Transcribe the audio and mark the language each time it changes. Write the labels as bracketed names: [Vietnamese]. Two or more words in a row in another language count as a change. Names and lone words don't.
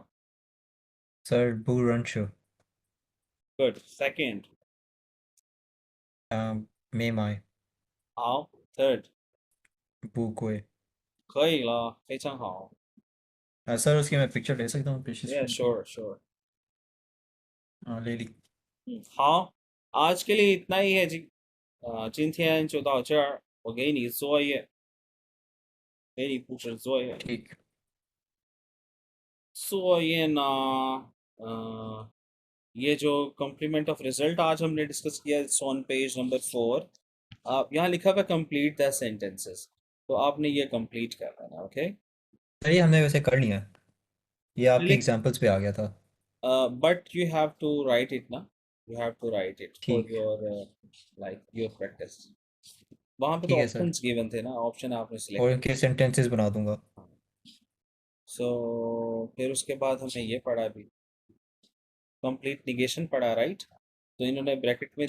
[English] सर। बुरंशु। good. second, मेमाय। [Chinese] 好。थर्ड, 不贵。可以了，非常好。 [Hindi] सर उसकी मैं पिक्चर ले सकता हूँ पीछे [English] Yeah, [Hindi] स्क्रीन पे? [English] sure, sure। [Hindi] हाँ ले ली। 好，आज के लिए इतना ही है जी। [Chinese] 今天就到这儿，我给你作业，给你布置作业。 [Hindi] ठीक। 作业呢，ये जो [English] complement of result [Hindi] आज हमने डिस्कस किया [English] on page number 4. [Hindi] आप यहाँ लिखा हुआ [English] complete the sentences, [Hindi] तो आपने ये कंप्लीट करना है, ओके। सर ये हमने वैसे कर लिया, ये आपके एग्जांपल्स पे आ गया था। [English] but you have to write it na, you have to write it for [Hindi] ठीक। [English] your like your practice. [Hindi] वहाँ पे तो ठीक है सर। [English] options given [Hindi] थे ना, ऑप्शन आपने और सिलेक्ट। इनके सेंटेंसेस बना दूंगा। सो फिर उसके बाद हमने ये पढ़ा भी, [English] complete negation [Hindi] पढ़ा, राइट। तो इन्होंने ब्रैकेट में